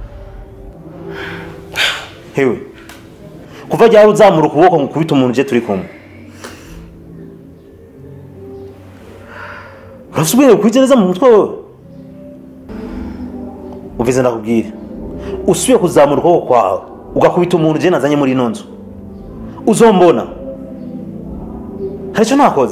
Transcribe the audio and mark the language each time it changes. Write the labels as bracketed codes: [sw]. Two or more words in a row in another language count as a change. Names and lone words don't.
[rn] Hewe. Kuva jya uzamura ukuboko mukubita umuntu je turi kumwe. Urasubiye kwigereza mu mutwe wewe. Uvize ndakubwira. Usubiye kuzamura ukuboko kwawe ugakubita umuntu je nazanye muri nonzo. Uzombona. Haricho nakoze.